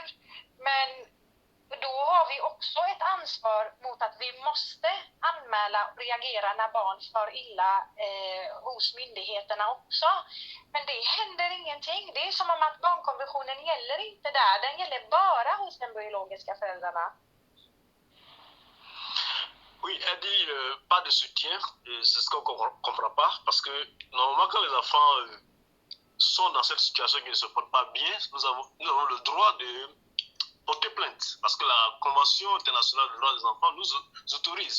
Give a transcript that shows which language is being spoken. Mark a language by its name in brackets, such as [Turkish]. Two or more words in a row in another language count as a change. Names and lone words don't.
[Swedish] Men då har vi också ett ansvar mot att vi måste anmäla och reagera när barn far illa hos myndigheterna också. Men det händer ingenting. Det är som om att barnkonventionen gäller inte där. Den gäller bara hos de biologiska föräldrarna. [French] Oui, elle dit pas de soutien, c'est ce qu'on ne comprend pas, parce que normalement quand les enfants sont dans cette situation qui ne se portent pas bien, nous avons le droit de porter plainte, parce que la Convention internationale des droits des enfants nous autorise.